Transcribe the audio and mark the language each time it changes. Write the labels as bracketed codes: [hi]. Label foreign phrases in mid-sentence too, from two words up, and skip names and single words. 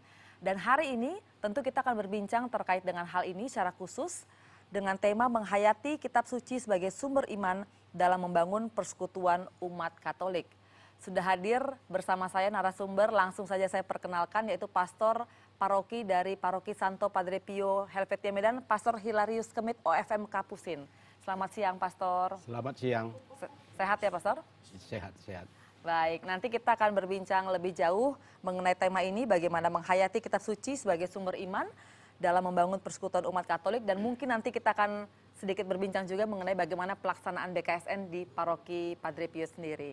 [id] Dan hari ini tentu kita akan berbincang terkait dengan hal ini secara khusus dengan tema menghayati kitab suci sebagai sumber iman dalam membangun persekutuan umat Katolik. Sudah hadir bersama saya narasumber, langsung saja saya perkenalkan yaitu Pastor Paroki dari Paroki Santo Padre Pio Helvetia Medan, Pastor Hilarius Kemit OFM Kapusin. Selamat siang Pastor. Selamat siang. Sehat ya Pastor? Sehat. Baik, nanti kita akan berbincang lebih jauh mengenai tema ini, bagaimana menghayati kitab suci sebagai sumber iman dalam membangun persekutuan umat Katolik, dan mungkin nanti kita akan sedikit berbincang juga mengenai bagaimana pelaksanaan BKSN di Paroki Padre Pio sendiri.